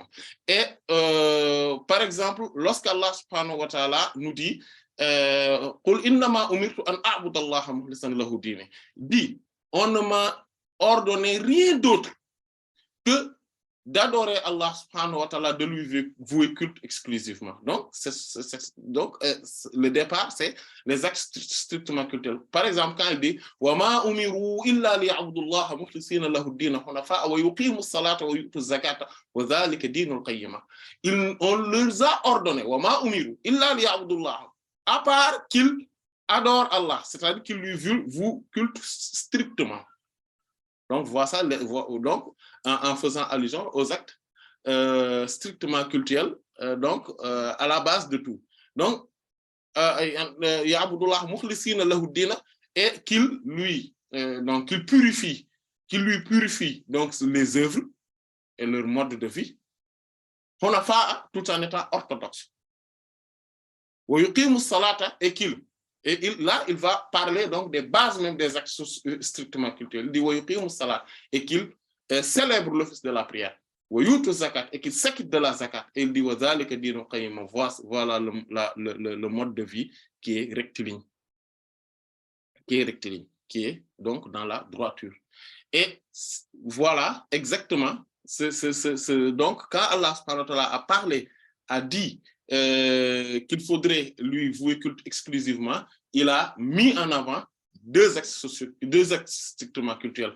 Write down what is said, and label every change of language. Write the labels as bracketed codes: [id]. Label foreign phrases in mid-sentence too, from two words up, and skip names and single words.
[fr] Et par exemple, lorsqu'Allah [ar] سبحانه وتعالى [fr] nous dit dit, on ne m'a ordonné rien d'autre que d'adorer Allah [ar] سبحانه وتعالى, [fr] de lui vouer culte exclusivement. Donc, le départ, c'est les actes strictement culturels. Par exemple, quand il dit [ar] وَمَا أُمِرُوا إِلَّا لِيَعْبُدُوا اللَّهَ مُخْلِصِينَ لَهُ الدِّينَ حُنَفَاءَ وَيُقِيمُوا الصَّلَاةَ وَيُؤْتُوا الزَّكَاةَ وَذَلِكَ دِينُ الْقَيِّمَةِ. [fr] On leur a ordonné [ar] وَمَا أُمِرُوا إِلَّا لِيَعْبُدُوا اللَّهَ, [fr] à part qu'ils adorent Allah, c'est-à-dire qu'ils lui vouent culte strictement. Donc, voilà ça, donc, en faisant allusion aux actes strictement culturels, donc à la base de tout. Donc, [ar] يعبدوا الله مخلصين له الدين, [fr] et qu'il lui purifie, donc les œuvres et leur mode de vie, hunafa, tout en étant orthodoxe. [ar] ويقيموا الصلاة, [fr] et là, il va parler donc des bases même des actes strictement culturels. Il dit [ar] ويقيموا الصلاة, [fr] et qu'il célèbre l'office de la prière. [ar] ويؤتوا الزكاة, [fr] et qu'il s'acquitte de la zakat. Et il dit [ar] وذلك دين القيمة, [fr] voilà le mode de vie qui est rectiligne, qui est donc dans la droiture. Et voilà exactement donc quand Allah [ar] سبحانه وتعالى [fr] a parlé, a dit qu'il faudrait lui vouer culte exclusivement, il a mis en avant deux actes strictement cultuels.